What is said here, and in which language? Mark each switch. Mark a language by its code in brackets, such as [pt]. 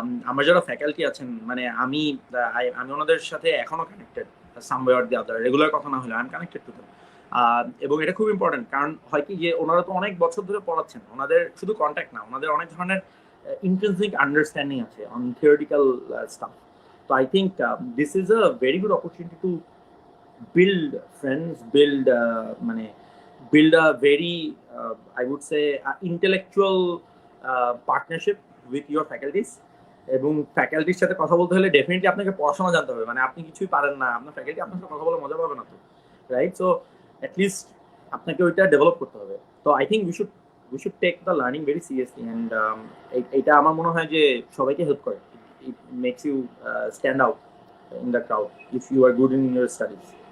[bn] আমার যারা ফ্যাকাল্টি আছেন, মানে আমি ওনাদের সাথে এখনো connected, some way or the other, regular কথা না হলে [en] I am connected to them. [bn] এবং এটা খুব ইম্পর্টেন্ট, কারণ হয় কি যে ওনারা তো অনেক বছর ধরে পড়াচ্ছেন, ওনাদের শুধু কন্ট্যাক্ট না, ওনাদের অনেক ধরনের ইন্টেন্সিভ আন্ডারস্ট্যান্ডিং আছে অন থিওরিটিক্যাল স্টাফ। [en] তো I think this is a very good opportunity to build friends, মানে build a very I would say intellectual partnership with your faculties। [bn] এবং ফ্যাকাল্টির সাথে কথা বলতে হলে ডেফিনেটলি আপনাকে পড়াশোনা জানতে হবে। মানে আপনি কিছুই পারেন না, আপনার ফ্যাকাল্টি আপনার সাথে কথা বলে মজা পাবে না তো, রাইট? সো অ্যাটলিস্ট আপনাকে ওইটা ডেভেলপ করতে হবে। [en] তো I think we should take the learning very seriously. [bn] And এটা আমার মনে হয় যে সবাইকে হেল্প করে। [en] It makes you stand out in the crowd if you are good in your studies.